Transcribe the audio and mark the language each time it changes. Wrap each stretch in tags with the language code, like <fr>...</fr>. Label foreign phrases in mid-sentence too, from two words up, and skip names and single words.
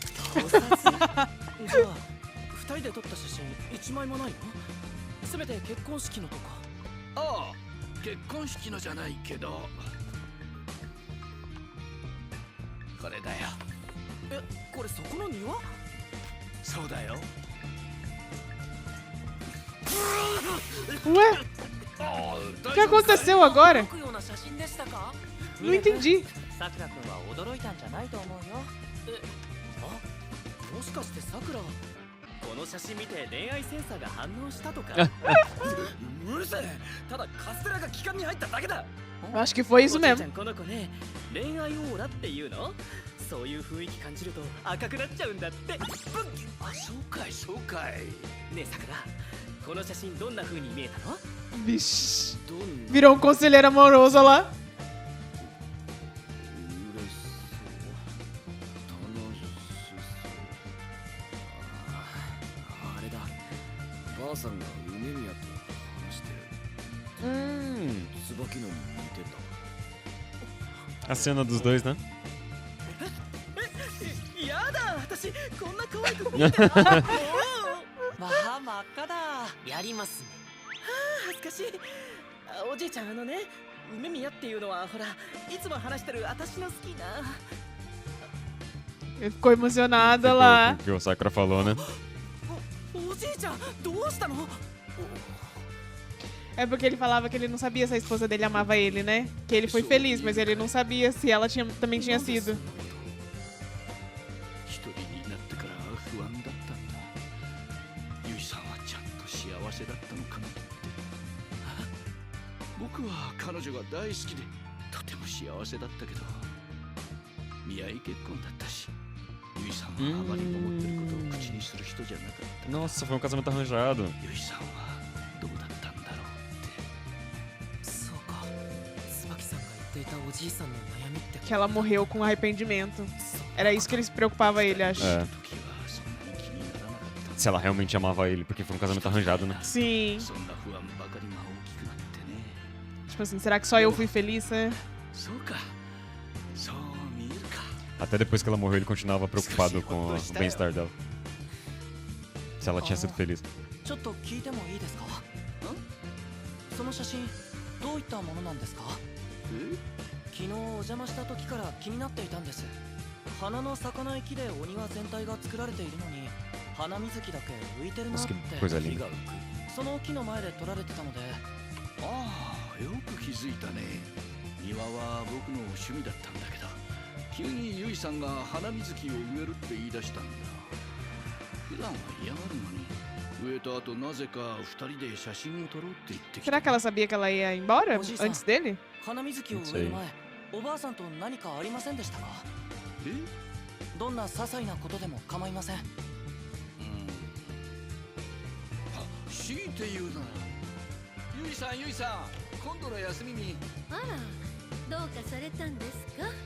<ja>盗撮？じゃあ二人で撮った写真一枚もないの？せめて結婚式のとか。ああ、結婚式のじゃないけどこれだよ。これそこの庭？そうだよ。</ja> <pt>Ué, o que aconteceu agora? Não entendi.</pt> <ja>さくらくんは驚いたんじゃないと思うよ。もしかしてさくらこの写真見て恋愛センサーが反応したとか？うるせえ。ただカステラが気管に入っただけだ。</ja> <pt>Acho que foi isso mesmo.</pt> <ja>この子ね、恋愛オーラっていうの？そういう雰囲気感じると赤くなっちゃうんだって。あ、そうかいそうかい。ねえさくら、この写真どんな風に見えたの？</ja> <pt>Vixe. Virou um conselheiro amoroso lá.</pt> <ja>あれだ。ばあさんが梅宮と話してる。椿野に似てた。</ja> <pt>A cena dos dois, né?</pt> <ja>やだ、私こんな可愛く見えてない。まあ真っ赤だ。やりますね。恥ずかしい。おじいちゃん梅宮っていうのはほらいつも話してる私の好きな。</ja> <pt>Ele ficou emocionada Ficou lá. com o que o Sakura falou, né?</pt> <ja>おじいちゃんどうしたの？</ja> <pt>É porque ele falava que ele não sabia se a esposa dele amava ele, né? Que ele foi feliz, mas ele não sabia se ela também tinha sido.</pt> <ja>一人になってから不安だったんだ。ゆいさんはちゃんと幸せだったのかなって。僕は彼女が大好きでとても幸せだったけど見合い結婚だったし、ゆいさんはあまり思ってることを口にする人じゃなかった。</ja> <pt>Nossa, foi um casamento arranjado.</pt> <ja>ゆいさんはどうだったんだろうって。そうか。椿さんが言っていたおじいさんの悩みって。</ja> <pt>Que ela morreu com arrependimento. Era isso que ele se preocupava ele, acho. É. Se ela realmente amava ele, porque foi um casamento arranjado, né? Sim. Tipo assim, será que só eu fui feliz, né? Até depois que ela morreu, ele continuava preocupado com o bem-estar dela. Se ela tinha sido feliz.</pt> <ja>ちょっと聞いてもいいですか？その写真どういったものなんですか？昨日お邪魔した時から気になっていたんです。花の咲かない木でお庭全体が作られているのに花水木だけ浮いてるなって。その木の前で撮られてたので。ああ、よく気づいたね。庭は僕の趣味だったんだけど、急にゆいさんが花水木を植えるって言い出したんだ。普段は嫌がるのに、植えた後なぜか二人で写真を撮ろうって言ってきた。</ja> <pt>Será que ela sabia que ela ia embora antes dele?</pt> <ja>花水木を植える前、おばあさんと何かありませんでしたか？どんな些細なことでも構いません。強いて言うなら、ゆいさん、今度の休みに。あら、 どうかされたんですか？</ja>